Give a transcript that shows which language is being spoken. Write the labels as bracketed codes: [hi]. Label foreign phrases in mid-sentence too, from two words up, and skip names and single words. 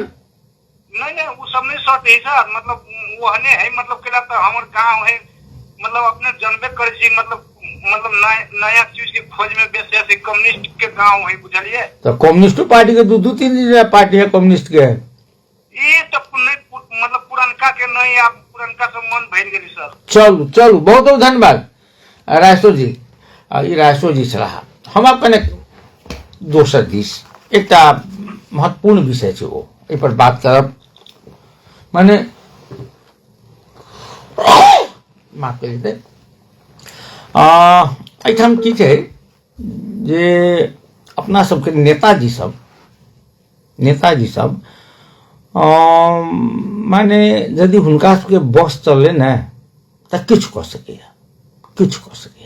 [mai] नहीं वो सब नहीं सटे है सर, मतलब वो हने है मतलब केला तो हमर गांव है, मतलब अपने जनबे कर छी, मतलब नया चीज के खोज में बेसे से कम्युनिस्ट के गांव है, बुझलिए? तो कम्युनिस्ट पार्टी के दू तीन पार्टी है कम्युनिस्ट के, ये तो मतलब पुरनका के नहीं, आप पुरनका से मन भर गेली सर। चलू चलू बहुत बहुत धन्यवाद रायसो जी। ई रायसो जी छलाह। हम अपन दोसर दिस एकटा महत्वपूर्ण विषय छै ओ एहि पर बात करब। माने माफ करि दे एहिठाम की छै जे अपना सबके नेताजी सब माने यदि हुनका सबके बस चले न तऽ किछु कऽ सकैया।